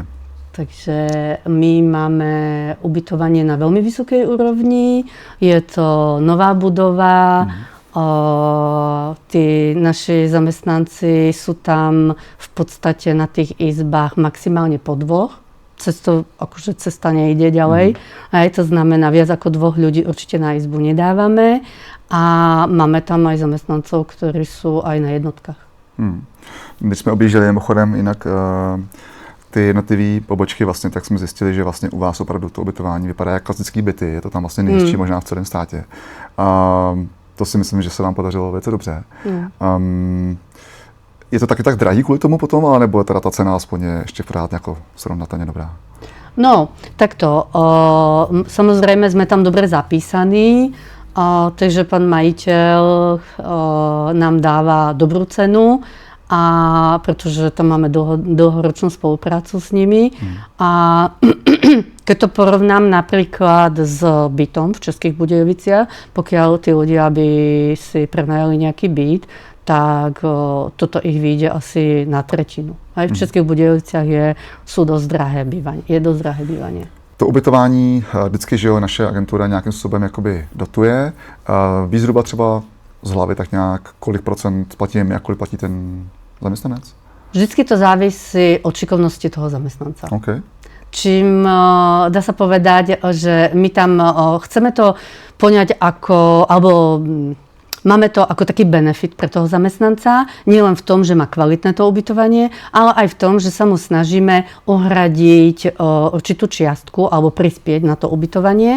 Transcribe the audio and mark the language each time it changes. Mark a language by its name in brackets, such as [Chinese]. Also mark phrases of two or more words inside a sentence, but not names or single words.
[Slovak] Takže my máme ubytovanie na veľmi vysokej úrovni, je to nová budova, tí naši zamestnanci sú tam v podstate na tých izbách maximálne po 2. Akože cesta nejde ďalej. Aj to znamená, viac ako 2 ľudí určite na izbu nedávame a máme tam aj zamestnancov, ktorí sú aj na jednotkách. [Czech] Když jsme objížděli mimochodem jinak ty jednotlivé pobočky, vlastně, tak jsme zjistili, že vlastně u vás opravdu to ubytování vypadá jako klasický byty. Je to tam vlastně nejhezčí možná v celém státě. To si myslím, že se vám podařilo velice dobře. Je to taky tak drahý kvůli tomu potom, alebo je teda ta cena aspoň ještě pořád jako srovnatelně dobrá? [Slovak] No, takto. Samozrejme sme tam dobre zapísaní, takže pán majiteľ nám dáva dobrú cenu, a pretože tam máme dlhoročnú spoluprácu s nimi. A keď to porovnám napríklad s bytom v Českých Budejoviciach, pokiaľ tí ľudia by si prenajali nejaký byt, tak toto ich vyjde asi na 1/3. Aj v Českých Budejoviciach sú dosť drahé bývanie. Je dosť drahé bývanie. [Czech] To ubytování vždycky, že jo, naše agentura nějakým způsobem jakoby dotuje. Ví zhruba třeba z hlavy tak nějak, kolik procent platíme a kolik platí ten zaměstnanec? [Slovak] Vždycky to závisí od šikovnosti toho zamestnanca. Okay. Čím dá sa povedať, že my tam chceme to poňať ako, alebo máme to ako taký benefit pre toho zamestnanca, nielen v tom, že má kvalitné to ubytovanie, ale aj v tom, že sa mu snažíme uhradiť určitú čiastku alebo prispieť na to ubytovanie.